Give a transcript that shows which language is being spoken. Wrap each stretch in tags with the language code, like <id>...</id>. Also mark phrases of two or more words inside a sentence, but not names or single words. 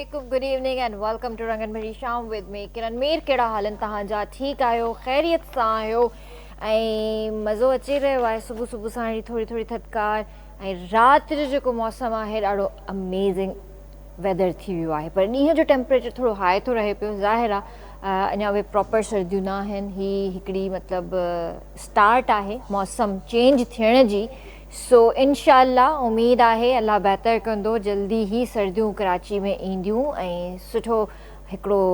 <en>Good evening and welcome to Rangan Bhari Sham with me Kiran Mir.</en> <sd>केड़ा हालन तहांजा ठीक आयो खैरियत सां आयो ऐं मज़ो अची रहियो आहे सुबुह सुबुह सां थोड़ी थोड़ी थधिकार ऐं राति जो जेको मौसम आहे ॾाढो</sd> <en>amazing weather</en> <sd>थी वियो आहे पर ॾींहं जो टेम्परेचर थोड़ो हाई थो रहे पियो ज़ाहिर आहे अञा उहे प्रॉपर सर्दियूं न आहिनि ही हिकिड़ी मतिलबु स्टार्ट आहे मौसम चेंज थियण जी सो इंशाअल्लाह उम्मीद आहे अल्लाह बहितर कंदो जल्दी ई सर्दियूं कराची में ईंदियूं ऐं सुठो हिकिड़ो</sd>